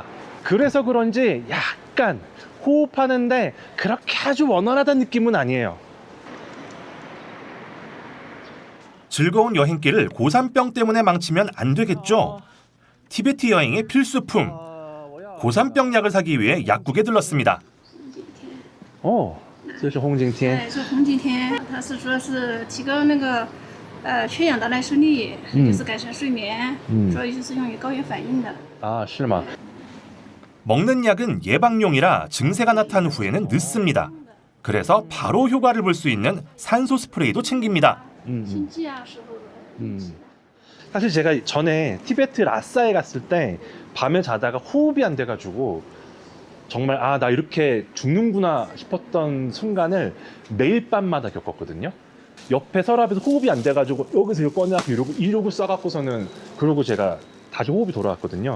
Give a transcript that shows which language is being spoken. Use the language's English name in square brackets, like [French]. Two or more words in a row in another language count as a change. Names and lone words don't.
[Korean] 그래서 그런지 약간 호흡하는데 그렇게 아주 원활하다는 느낌은 아니에요. 즐거운 여행길을 고산병 때문에 망치면 안 되겠죠. 티베트 여행의 필수품 고산병 약을 사기 위해 약국에 들렀습니다. [Chinese] 这是红景天。对，是红景天，它是说是提高那个缺氧的耐受力，就是改善睡眠，所以就是用于高原反应的。是吗？ [Korean] 먹는 약은 예방용이라 증세가 나타난 후에는 늦습니다. 그래서 바로 효과를 볼 수 있는 산소 스프레이도 챙깁니다. [Chinese] 心悸啊时候的。 [Korean] 사실 제가 전에 티베트 라싸에 갔을 때 밤에 자다가 호흡이 안 돼가지고 정말 아, 나 이렇게 죽는구나 싶었던 순간을 매일 밤마다 겪었거든요. 옆에 서랍에서 호흡이 안 돼가지고 여기서 이거 꺼내서 이러고 써갖고서는 그러고 제가 다시 호흡이 돌아왔거든요.